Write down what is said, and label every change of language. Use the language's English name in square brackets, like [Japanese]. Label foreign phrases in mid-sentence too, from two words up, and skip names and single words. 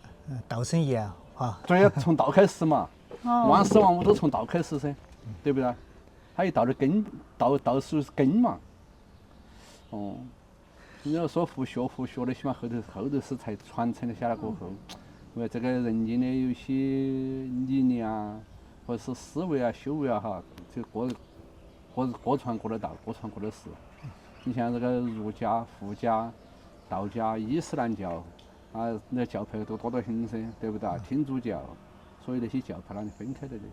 [Chinese] 道生也啊，哈。對，從道開始嘛，萬事萬物都從道開始噻，對不對？它以道的根，道屬於根嘛。哦，你要說佛學的，起碼後頭是才傳承的下來過後，因為這個人間的有些理念啊，或者是思維啊、修為啊哈，就各傳各的道，各傳各的事。你像這個儒家、佛家、道家、伊斯蘭教， 那教派都多得很噻，对不对？天主教，所以那些教派那是分開的。